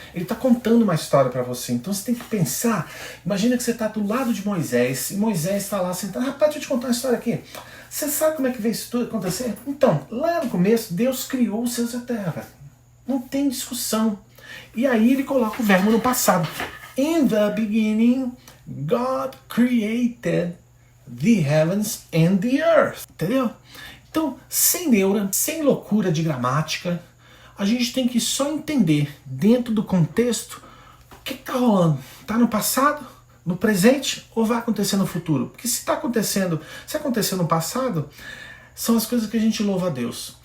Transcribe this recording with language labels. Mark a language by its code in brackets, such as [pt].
[pt] Ele está contando uma história para você, então você tem que pensar. Imagina que você está do lado de Moisés, e Moisés está lá sentado. Rapaz, deixa eu te contar uma história aqui. Você sabe como é que veio isso tudo acontecer? Então, lá no começo, Deus criou os céus e a terra. Não tem discussão. E aí ele coloca o verbo no passado. [en] In the beginning, God created the heavens and the earth. [pt] Entendeu? Então, sem neura, sem loucura de gramática, a gente tem que só entender, dentro do contexto, o que está rolando. Está no passado, no presente ou vai acontecer no futuro? Porque se aconteceu no passado, são as coisas que a gente louva a Deus.